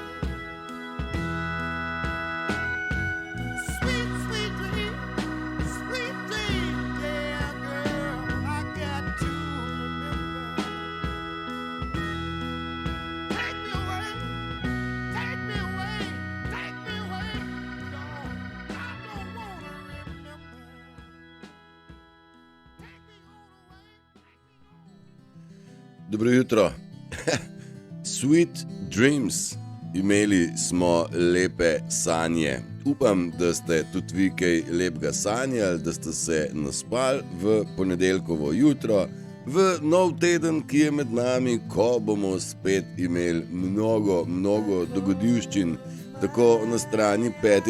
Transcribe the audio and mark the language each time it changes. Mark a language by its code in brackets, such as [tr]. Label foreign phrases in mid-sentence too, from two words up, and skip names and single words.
[en] Sweet, sweet dream, yeah, girl, I got to remember. Take me away, take me away, take me away, Lord, I don't wanna remember. Take me all away, [sl] Dobro jutro. [en] Sweet dreams. [sl] Imeli smo lepe sanje. Upam, da ste tudi vi kaj lepega sanjali, da ste se naspali v ponedeljkovo jutro, v nov teden, ki je med nami, ko bomo spet imeli mnogo dogodivščin, tako na strani 5.